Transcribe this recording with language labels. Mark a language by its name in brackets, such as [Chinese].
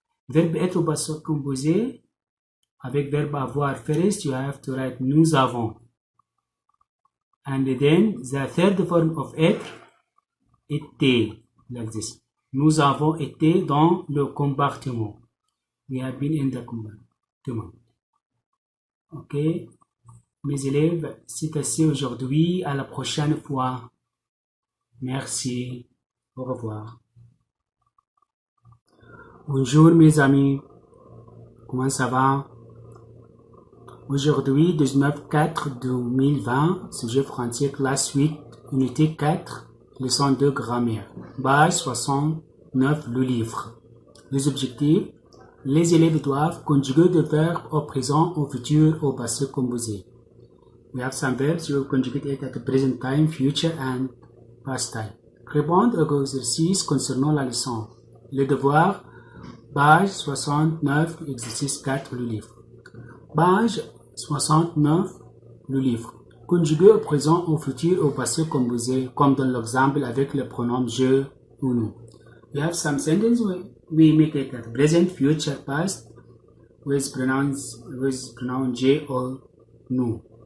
[French] Verbe être au passé composé. Avec verbe avoir [English] first, you have to write [French] nous avons. [English] And then the third form of être. Été, like this. [French] Nous avons été dans le compartiment. [English] We have been in the compartment. Ok. [French] Mes élèves, c'est assez aujourd'hui. À la prochaine fois. Merci. Au revoir. Bonjour mes amis. Comment ça va? Aujourd'hui, 19/4/2020, sujet français classe 8, unité 4. Leçon de grammaire. Page 69, le livre. Les objectifs. Les élèves doivent conjuguer des verbes au présent, au futur, au passé composé. [English] We have some verbs. You will conjugate it at the present time, future and past time. [French] Répondre aux exercices concernant la leçon. Les devoirs. Page 69, exercice 4, le livre. Page 69, le livre. Conjuguer au présent, au futur, au passé composé, comme dans l'exemple avec le pronom je ou nous. [English] We have some sentences we make it at present, future, past with pronoun je or nous.